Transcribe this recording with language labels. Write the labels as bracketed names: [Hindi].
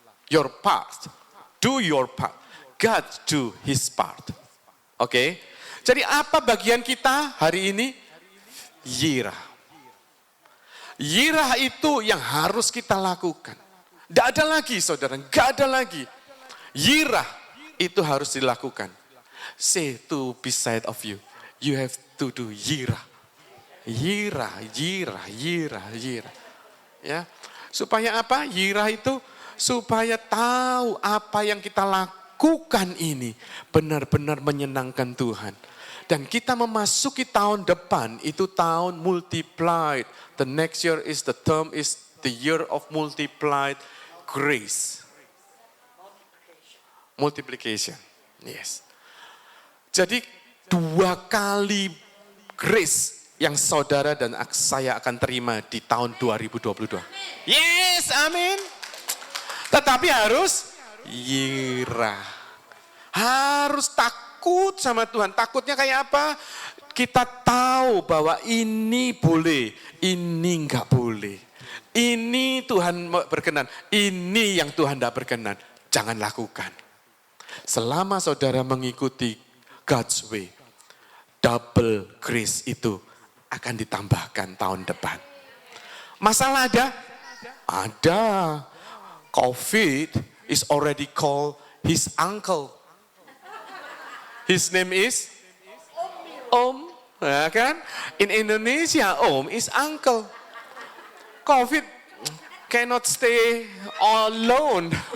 [English] Your part, do your part. God do his part. [Indonesian] Oke, jadi apa bagian kita hari ini? Yirah. Yirah itu yang harus kita lakukan. Tidak ada lagi saudara, tidak ada lagi. Yirah itu harus dilakukan. [English] Say to beside of you, you have to do yirah. [Indonesian] Yirah, yirah, yirah, yirah. Ya, supaya apa? Yirah itu supaya tahu apa yang kita lakukan ini benar-benar menyenangkan Tuhan. Dan kita memasuki tahun depan, itu tahun multiplied. [English] The next year is the term is the year of multiplied grace. Multiplication. Yes. [Indonesian] Jadi 2 kali grace yang saudara dan saya akan terima di tahun 2022. Yes, amin. Tetapi harus yirah. Harus takut sama Tuhan. Takutnya kayak apa? kita tahu bahwa ini boleh, ini enggak boleh. Ini Tuhan berkenan, ini yang Tuhan tidak berkenan. Jangan lakukan. Selama saudara mengikuti [English] God's way, [Indonesian] double grace itu akan ditambahkan tahun depan. Masalah ada? Ada. [English] COVID is already called his uncle. His name is Om. [Indonesian] Ya kan? [English] In Indonesia, Om is uncle. COVID cannot stay alone.